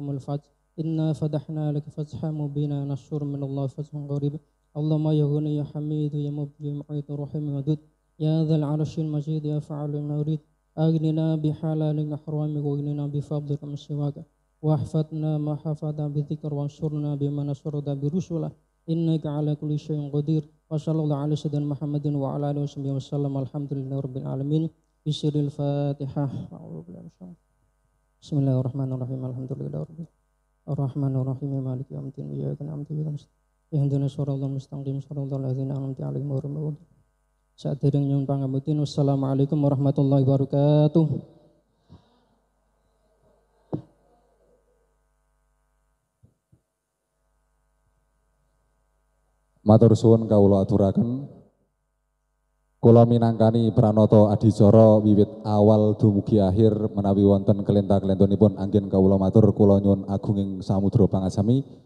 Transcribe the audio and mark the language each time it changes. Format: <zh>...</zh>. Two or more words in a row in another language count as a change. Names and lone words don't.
<ar>الفتح إنا فتحنا لك فتحا مبينا نصر من الله فتح قريب اللهم يا غني يا حميد يا مبدي معيط رحيم ودود يا ذا العرش المجيد يا فعل ما يريد أغننا بحلال وحرامك واغننا بفضلك من سواك واحفظنا ما حفظ بذكر وانصرنا بما نصرت برسله إنك على كل شيء قدير وصلى الله على سيدنا محمد وعلى آله وصحبه وسلم الحمد لله رب العالمين بسر الفاتحة بسم الله الرحمن الرحيم الحمد لله رب الرحمن الرحيم مالك يوم الدين إياك نعبد وإياك نستعين اهدنا الصراط المستقيم صراط الذين أنعمت عليهم غير المغضوب</ar> <jv>Sadereng nyuwun pangapunten.</jv> <ar>والسلام عليكم ورحمة الله وبركاته.</ar> <jv>Matur suwun kawula aturaken. Kula minangkani pranata adicara wiwit awal dumugi akhir menawi wonten kelenta-kelentunipun anggen kawula matur kula nyuwun agunging samudra pangasami.</jv>